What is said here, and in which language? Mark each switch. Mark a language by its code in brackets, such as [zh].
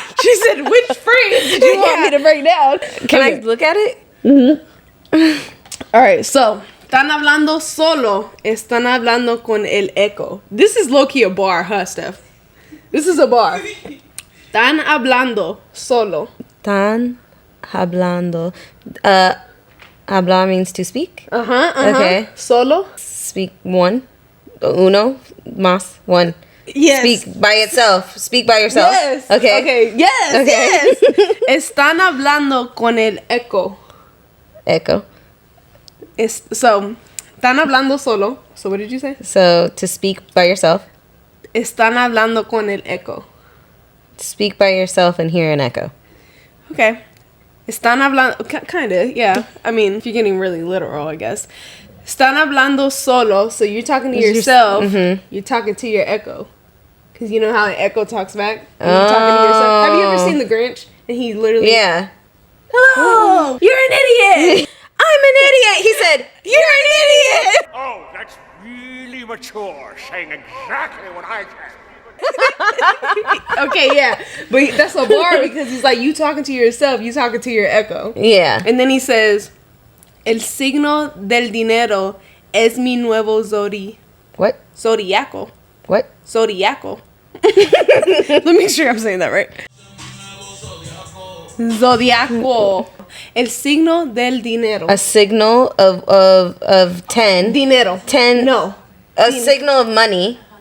[en] She said, which phrase did you want me to break down? Can I look at it? All right, so, [es] están hablando solo, están hablando con el eco. [en] This is low-key a bar, huh, Steph? This is a bar. [es] Están hablando solo. Están hablando. Hablar [en] means to speak. Okay. [es] Solo. [en] Speak one. [es] Uno. Más. [en] One. Yes. Speak by itself. Speak by yourself. Yes. Okay. Okay. Yes. Okay. Yes. [es] Están hablando con el eco. [en] Echo. So, [es] están hablando solo. [en] So, what did you say? So, to speak by yourself. [es] Están hablando con el eco. [en] Speak by yourself and hear an echo. Okay. [es] Están hablando... [en] Kinda, yeah. I mean, if you're getting really literal, I guess. [es] Están hablando solo. [en] So, you're talking to yourself. You're talking to your echo. Because you know how an echo talks back? When you're talking to yourself. Have you ever seen The Grinch? And he literally... Yeah. Hello! You're an idiot! I'm an idiot! He said, you're an idiot! Oh, that's really mature, saying exactly what I said. Okay, yeah. But that's a bar because he's like, you talking to yourself, you talking to your echo. Yeah. And then he says, [es] el signo del dinero es mi nuevo [en] What? [es] zodiaco. [en] What? [es] Zodiaco. [en] Let me make sure I'm saying that right. [es] Zodiaco. El signo del dinero. [en] A signal of 10. [es] Dinero. [en] 10. No. A signal of money.